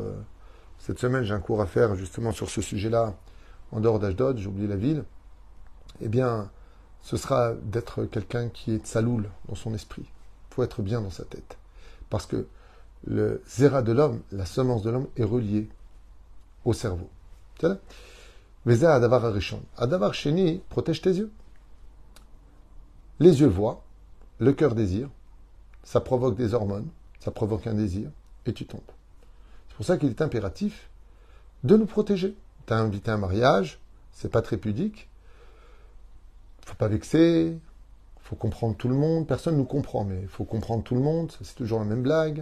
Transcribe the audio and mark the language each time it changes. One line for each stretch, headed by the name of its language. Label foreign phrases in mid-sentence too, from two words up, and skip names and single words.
French: Cette semaine, j'ai un cours à faire justement sur ce sujet-là, en dehors d'Ashdod, j'ai oublié la ville. Eh bien, ce sera d'être quelqu'un qui est tsaloul dans son esprit. Il faut être bien dans sa tête. Parce que le zéra de l'homme, la semence de l'homme, est reliée au cerveau. C'est là.
Hebrew: וזה הדבר הראשון הדבר השני,
French: protège tes yeux. Les yeux voient, le cœur désire, ça provoque des hormones, ça provoque un désir, et tu tombes. C'est pour ça qu'il est impératif de nous protéger. Tu as invité à un mariage, c'est pas très pudique, faut pas vexer, faut comprendre tout le monde, personne ne nous comprend, mais il faut comprendre tout le monde, c'est toujours la même blague.